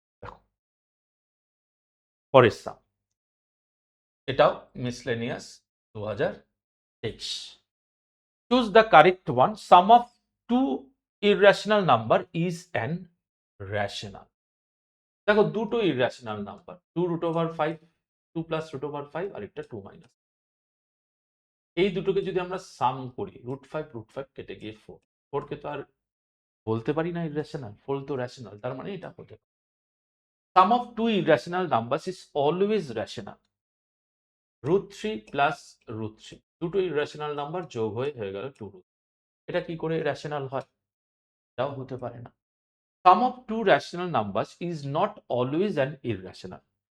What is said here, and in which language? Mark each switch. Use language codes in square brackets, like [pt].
[bn] দেখো পরের সাম, এটাও miscellaneous 2023। [en] Choose the correct one. Sum of two irrational number is an rational. [bn] দেখো দুটো ইররেশনাল নাম্বার, 2√5, 2 প্লাস √5 আর একটা 2 মাইনাস। এই দুটোকে যদি আমরা সাম করি, √5 কেটে গিয়ে 4 কে তো আর বলতে পারি না ইররেশনাল, 4 তো রেশনাল, তার মানে এটা হতে পারে। [en] Sum of two irrational numbers is always rational. [bn] √3 plus √3 দুটো ইররেশনাল নাম্বার যোগ হয়ে গেল 2 এটা কি করে রেশনাল হয়? এটাও হতে পারে না। [en] Sum of two rational numbers is not always an irrational.